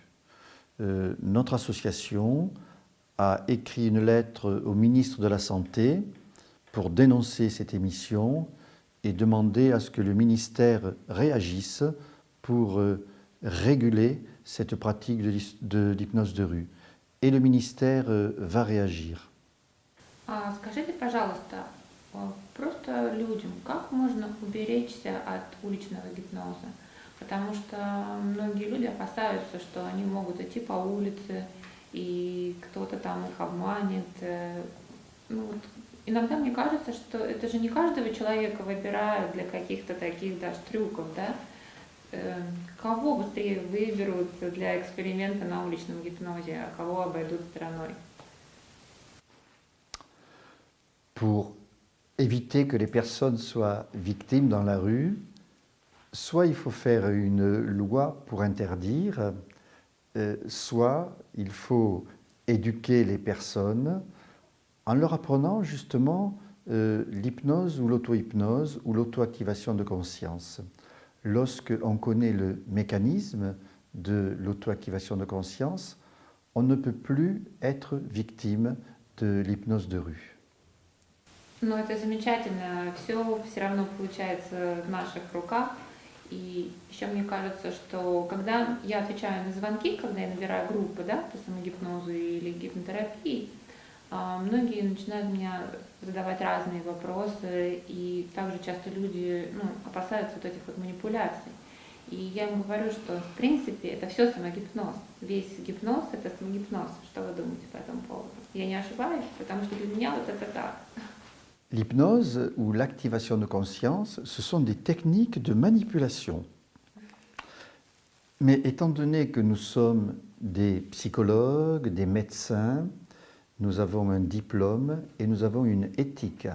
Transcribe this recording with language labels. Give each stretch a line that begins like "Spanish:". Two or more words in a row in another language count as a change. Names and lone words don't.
French: Notre association a écrit une lettre au ministre de la Santé pour dénoncer cette émission et demander à ce que le ministère réagisse pour réguler cette pratique de l'hypnose de rue. Et le ministère va réagir.
Russian: Скажите, пожалуйста, просто людям, как можно уберечься от уличного гипноза? Потому что многие люди опасаются, что они могут идти по улице, и кто-то там их обманет. Ну, вот, иногда мне кажется, что это же не каждого человека выбирают для каких-то таких даже трюков, да? Кого быстрее выберут для эксперимента на уличном гипнозе, а кого обойдут стороной?
French: Pour éviter que les personnes soient victimes dans la rue, soit il faut faire une loi pour interdire, soit il faut éduquer les personnes en leur apprenant justement l'hypnose ou l'auto-hypnose ou l'auto-activation de conscience. Lorsqu'on connaît le mécanisme de l'auto-activation de conscience, on ne peut plus être victime de l'hypnose de rue.
Russian: Ну, это замечательно. Все равно получается в наших руках. И еще мне кажется, что когда я отвечаю на звонки, когда я набираю группы, да, по самогипнозу или гипнотерапии, многие начинают меня задавать разные вопросы, и также часто люди опасаются вот этих вот манипуляций. И я им говорю, что в принципе это все самогипноз. Весь гипноз – это самогипноз. Что вы думаете по этому поводу? Я не ошибаюсь, потому что для меня вот это так.
French: L'hypnose ou l'activation de conscience, ce sont des techniques de manipulation. Mais étant donné que nous sommes des psychologues, des médecins, nous avons un diplôme et nous avons une éthique.